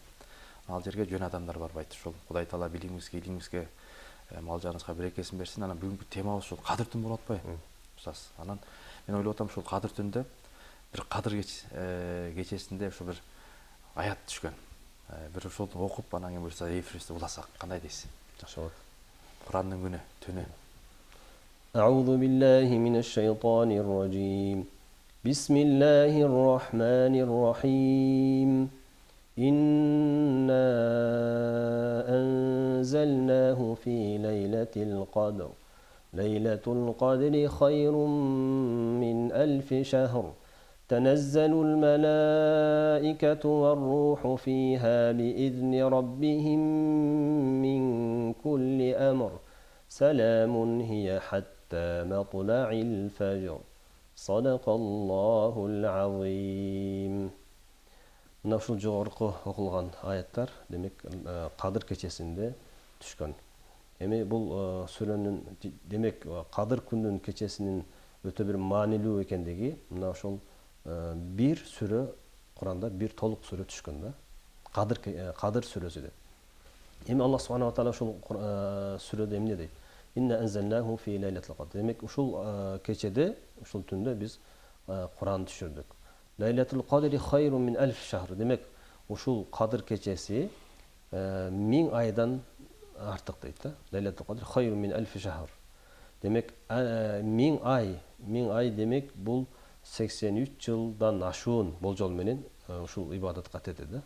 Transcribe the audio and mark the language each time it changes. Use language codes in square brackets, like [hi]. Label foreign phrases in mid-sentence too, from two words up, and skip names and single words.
[ky] Ал жерге жөн адамдар барбайт. Ошол Кудай Таала билимибизге, илимибизге, мал жаныбызга берекесин берсин. Анан бүгүнкү темабыз ушул Кадыр түн болуп атпайбы? Устаз. Анан мен ойлоп атам, ушул Кадыр түндө бир Кадыр кечесинде ушул бир аят түшкөн. Бир ушул окуп, анан кийин буюрса эфирибизди уласак кандай дейсиз? Жакшы болот. Курандын күнү, түнү. [ar] أعوذ بالله من الشيطان الرجيم. بسم الله الرحمن الرحيم. إنا أنزلناه في ليلة القدر. ليلة القدر خير من 1000 شهر. تنزل الملائكة والروح فيها بإذن ربهم من كل أمر. سلام هي حتى مطلع الفجر. صدق الله العظيم. [ky] Мына ушул жогорку окулган аяттар демек Кадыр кечесинде түшкөн. Эми бул сүрөнүн демек Кадыр күнүнүн кечесинин өтө бир маанилүү экендиги мына ошол бир сүрө Куранда бир толук сүрө түшкөн да. Кадыр сүрөсү деп. Эми Аллах [ar] سبحانه تعالى [ky] ушул сүрөдө эмне дейт? [ar] إنا أنزلناه في ليلة القدر. [ky] Демек ушул кечеде, ушул түндө биз Куран түшүрдүк. [ar] ليلة القدر خير من 1000 شهر. [ky] Демек ушул Кадыр кечеси 1000 айдан артык дейт да. [ar] ليلة القدر خير من 1000 شهر. [ky] Демек 1000 ай демек бул 83 жылдан ашуун болжол менен ушул ибадатка кетет да.